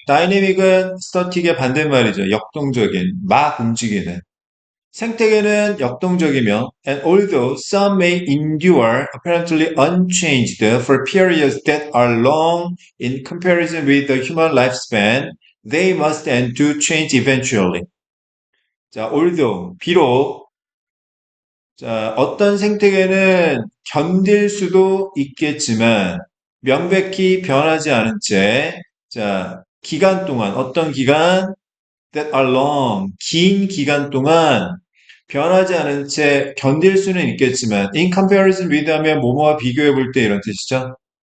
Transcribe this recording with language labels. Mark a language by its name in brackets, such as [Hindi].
[Korean] dynamic은 static의 반대말이죠. 역동적인, 막 움직이는. 생태계는 역동적이며, [English] and although some may endure apparently unchanged for periods that are long in comparison with the human lifespan, they must and do change eventually. [Korean] 자, although, 비록, 자, 어떤 생태계는 견딜 수도 있겠지만, 명백히 변하지 않은 채, 자, 기간 동안, 어떤 기간, [English] that are long, [Korean] 긴 기간 동안 변하지 않은 채 견딜 수는 있겠지만 [English] in comparison with [Korean] 하면 뭐뭐와 비교해 볼 때 이런 뜻이죠.